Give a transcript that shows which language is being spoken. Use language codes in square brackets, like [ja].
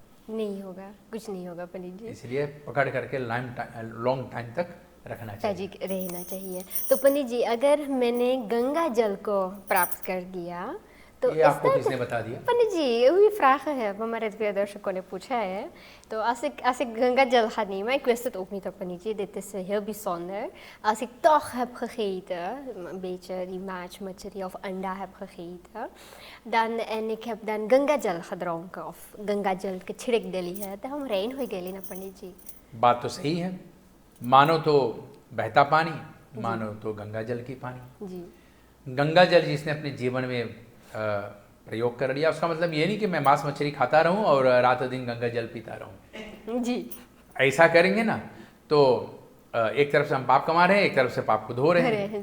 [hi] नहीं होगा, कुछ नहीं होगा पंडित जी। इसलिए पकड़ करके लॉन्ग टाइम तक रखना चाहिए, रहना चाहिए। तो पंडित जी, अगर मैंने गंगा जल को प्राप्त कर दिया तो ये आपको किसने बता दिया? पंडित जी, वही vraag है, हमारे प्रिय दर्शकों ने पूछा है। [nl] तो als ik ganga gel ga nemen, ik wist het ook niet, पंडित जी, dit is heel bijzonder. Als ik toch heb gegeten, een beetje die maatmacheri of anda heb gegeten, dan en ik heb dan ganga gel gedronken of ganga gel [hi] के छिड़क दिली है, तो हम [nl] rein [hi] हो गए ना पंडित जी। बात तो सही है, मानो तो बहता पानी, मानो तो गंगा जल की पानी। जी, गंगा जल जिसने अपने जीवन में प्रयोग कर लिया, उसका मतलब ये नहीं कि मैं मांस मछली खाता रहूं और रात दिन गंगा जल पीता रहूं जी। ऐसा करेंगे ना तो एक तरफ से हम पाप कमा रहे हैं, एक तरफ से पाप को धो रहे हैं।